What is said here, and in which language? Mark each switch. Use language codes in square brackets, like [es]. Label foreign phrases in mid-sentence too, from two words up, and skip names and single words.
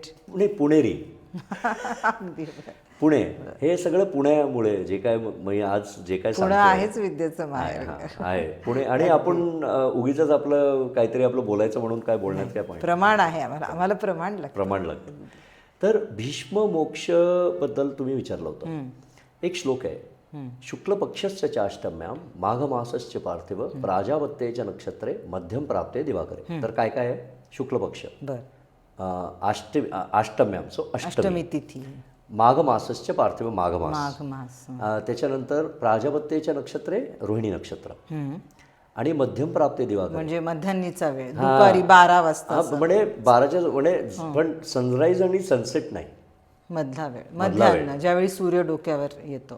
[mr] पुणेरी पुणे, हे सगळं पुण्यामुळे जे काय आज जे काय आहेच विद्येचं माहेर आहे पुणे. आणि आपण उगीच आपलं काहीतरी आपलं बोलायचं म्हणून काय बोलण्यात काय पॉईंट, प्रमाण आहे आम्हाला प्रमाण लागतं. तर भीष्म मोक्ष बद्दल तुम्ही विचारलं होतं. एक श्लोक आहे, [sa] शुक्ल पक्षस्य चाष्टम्याम माघ मासस्य पार्थिव प्राजावत्तेच्या नक्षत्रे मध्यम प्राप्ते दिवाकरे. [mr] तर काय काय आहे, शुक्ल पक्ष, बर अष्टम्याम सो अष्टमी, अष्टमी तिथी, [sa] माघ मासस्य पार्थिव माघ मास, [mr] माघ मास. त्याच्यानंतर प्राजापत्याच्या नक्षत्रे रोहिणी नक्षत्र आणि [sa] मध्यम प्राप्ती दिवाकर. [mr] म्हणजे मध्यान्नीचा वेळ दुपारी 12 वाजता हा म्हणजे 12च्या म्हणजे पण सनराईज आणि सनसेट नाही, मधला वेळ, मध्यान्ह ज्यावेळी सूर्य डोक्यावर येतो.